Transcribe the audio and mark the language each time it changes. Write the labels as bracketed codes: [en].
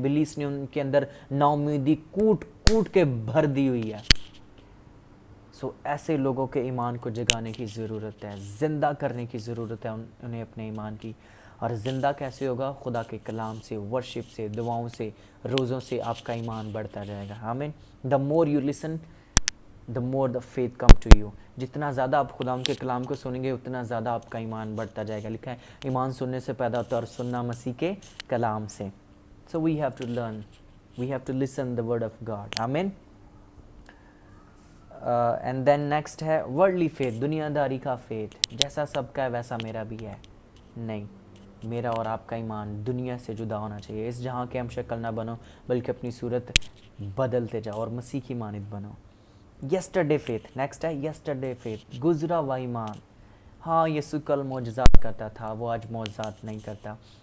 [ur] ابلیس نے ان کے اندر ناامیدی کوٹ کوٹ کے بھر دی ہوئی ہے. سو ایسے لوگوں کے ایمان کو جگانے کی ضرورت ہے، زندہ کرنے کی ضرورت ہے انہیں اپنے ایمان کی. اور زندہ کیسے ہوگا؟ خدا کے کلام سے، ورشپ سے، دعاؤں سے، روزوں سے آپ کا ایمان بڑھتا جائے گا. آمین. [en] The more you listen the more the faith come to you. [ur] جتنا زیادہ آپ خدا کے کلام کو سنیں گے اتنا زیادہ آپ کا ایمان بڑھتا جائے گا. لکھا ہے ایمان سننے سے پیدا ہوتا ہے اور سننا مسیح کے کلام سے. [en] So we have to learn, we have to listen the word of God. Amen. And then next ہے worldly faith، [ur] دنیا داری کا [en] faith. [ur] جیسا سب کا ہے ویسا میرا بھی ہے. نہیں، میرا اور آپ کا ایمان دنیا سے جدا ہونا چاہیے. اس جہاں کے ہم شکل نہ بنو بلکہ اپنی صورت بدلتے جاؤ اور مسیح کی مانند بنو. یسٹرڈے فیتھ، نیکسٹ ہے یسٹرڈے فیتھ، گزرا ہوا ایمان. ہاں یسوع کل معجزات کرتا تھا، وہ آج معجزات نہیں کرتا.